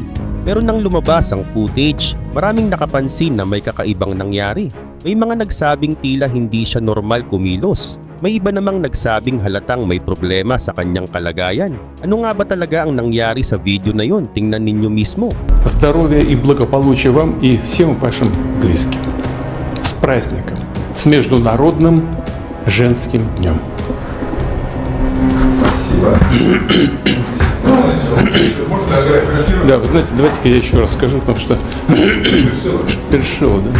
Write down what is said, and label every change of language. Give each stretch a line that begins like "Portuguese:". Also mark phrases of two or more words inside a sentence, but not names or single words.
Filipino: Pero nang lumabas ang footage, maraming nakapansin na may kakaibang nangyari. May mga nagsabing tila hindi siya normal kumilos. May iba namang nagsabing halatang may problema sa kanyang kalagayan. Ano nga ba talaga ang nangyari sa video na yon? Tingnan ninyo mismo.
Russian: Здоровья и благополучия вам и всем вашим близким. С праздником, с Международным женским днем. Да, вы знаете, давайте-ка я еще раз скажу, потому что перешило, да?